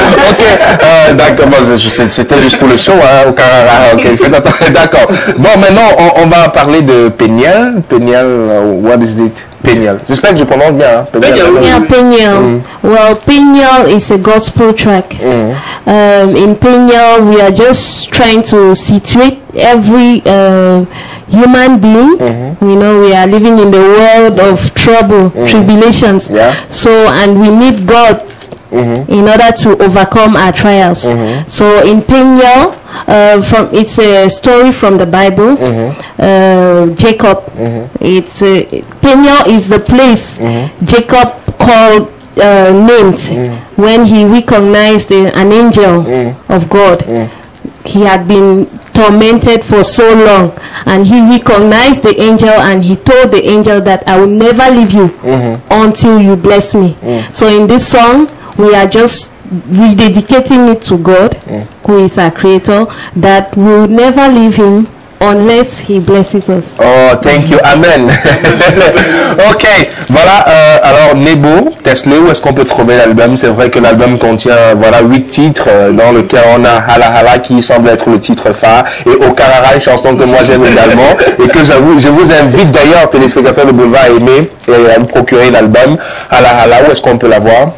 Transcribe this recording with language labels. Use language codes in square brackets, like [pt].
[fr] Ok, d'accord, c'était juste pour le show, hein, Okarara. Ok, d'accord. Bon, maintenant, on va parler de Peniel. [en] Peniel, what is it? Peniel. [fr] J'espère que je prononce bien. Hein? [en] Peniel. Yeah, Peniel. Well, Peniel is a gospel track. In Peniel, we are just trying to situate every human being. You know, we are living in the world of trouble, tribulations. Yeah. So, and we need God in order to overcome our trials. So in Peniel, it's a story from the Bible. Jacob. It's Peniel is the place Jacob called named when he recognized an angel of God. He had been tormented for so long, and he recognized the angel, and he told the angel that I will never leave you until you bless me. So in this song, we are just rededicating it to God, who is our creator, that we will never leave him unless he blesses us. Oh, thank you. Amen. Ok, voilà. [fr] Alors, Nebo, Tesla, où est-ce qu'on peut trouver l'album? C'est vrai que l'album contient, voilà, 8 titres, dans lequel on a Hala Hala qui semble être le titre phare, et Okarara, une chanson que moi j'aime également, et que je vous invite d'ailleurs, téléspectateurs de Boulevard, à aimer et à me procurer l'album Hala Hala. Où est-ce qu'on peut l'avoir?